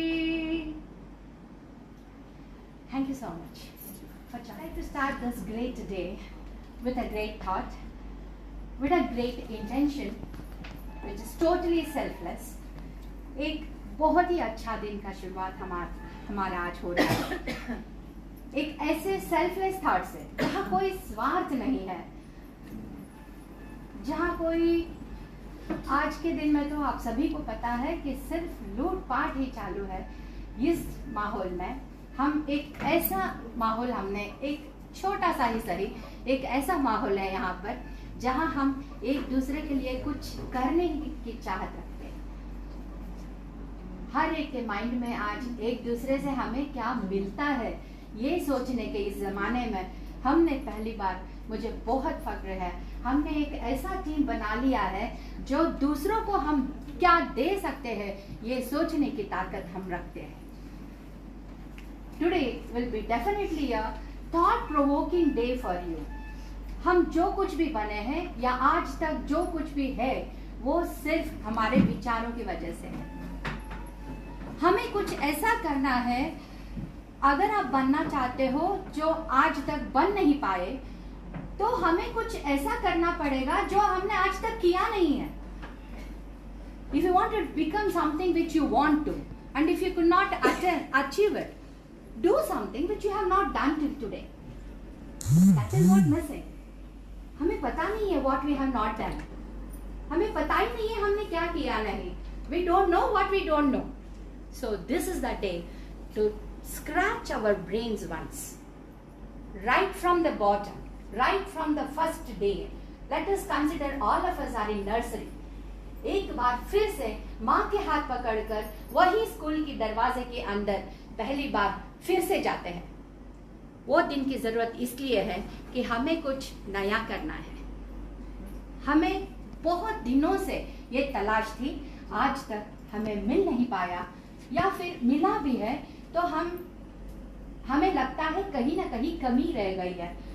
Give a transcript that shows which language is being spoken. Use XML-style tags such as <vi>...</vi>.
<en>Thank you so much for trying. I'd like to start this great day with a great thought, with a great intention, which is totally selfless.</en> <hi>एक बहुत ही अच्छा दिन का शुरुआत हमारा आज हो रहा है, एक ऐसे सेल्फलेस थॉट से जहाँ कोई स्वार्थ नहीं है, जहाँ कोई, आज के दिन में तो आप सभी को पता है कि सिर्फ लूटपाट ही चालू है। इस माहौल में हम एक ऐसा माहौल, हमने एक छोटा सा ही सही एक ऐसा माहौल है यहाँ पर जहाँ हम एक दूसरे के लिए कुछ करने की चाहत रखते हैं। हर एक के माइंड में आज एक दूसरे से हमें क्या मिलता है, ये सोचने के इस जमाने में हमने पहली बार, मुझे बहुत फक्र है, हमने एक ऐसा टीम बना लिया है जो दूसरों को हम क्या दे सकते हैं ये सोचने की ताकत हम रखते हैं।</hi> <en>Today will be definitely a thought-provoking day for you.</en> <hi>हम जो कुछ भी बने हैं या आज तक जो कुछ भी है वो सिर्फ हमारे विचारों की वजह से है। हमें कुछ ऐसा करना है, अगर आप बनना चाहते हो जो आज तक बन नहीं पाए तो हमें कुछ ऐसा करना पड़ेगा जो हमने आज तक किया नहीं है।</hi> <en>If you want to become something which you want to, and if you could not achieve it, do something which you have not done till today. That is what missing.</en> <hi>हमें पता नहीं है</hi> <en>what we have not done.</en> <hi>हमें पता ही नहीं है हमने क्या किया नहीं.</hi> <en>We don't know what we don't know. So this is the day to scratch our brains once. Right from the bottom, right from the first day. Let us consider all of us are in nursery.</en> <hi>एक बार फिर से माँ के हाथ पकड़कर वही school की दरवाजे के अंदर पहली बार फिर से जाते हैं। वो दिन की जरूरत इसलिए है कि हमें कुछ नया करना है। हमें बहुत दिनों से ये तलाश थी, आज तक हमें मिल नहीं पाया, या फिर मिला भी है तो हमें लगता है कहीं ना कहीं कमी रह गई है।</hi>